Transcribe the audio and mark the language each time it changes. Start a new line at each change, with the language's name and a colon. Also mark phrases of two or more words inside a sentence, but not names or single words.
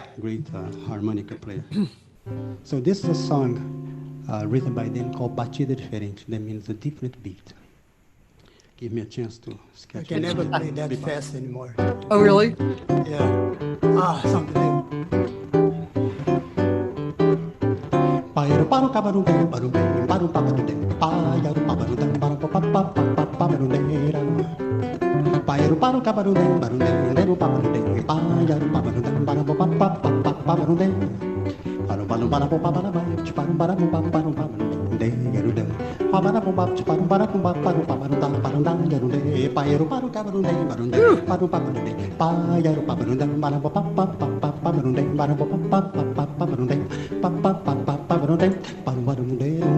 English: great harmonica player. So this is a song written by them called Batida Diferente. That means a different beat. Give me a chance to I sketch can it. never play that fast anymore. Oh, really? Yeah. Something like Pairo paro cabarum dem barum dem barum pabarum dem pairo pabarum dem barum pabarum dem pairo paro cabarum dem barum dem deru pabarum dem pairo pabarum dem barum pabarum dem parum parum parum pabarum parum parum parum parum pabarum dem deru dem pabarum parum parum parum parum pabarum parum deru dem pairo paro cabarum dem barum dem parum pabarum dem pairo pabarum dem barum pabarum dem barum pabarum dem pabarum dem parum parum deru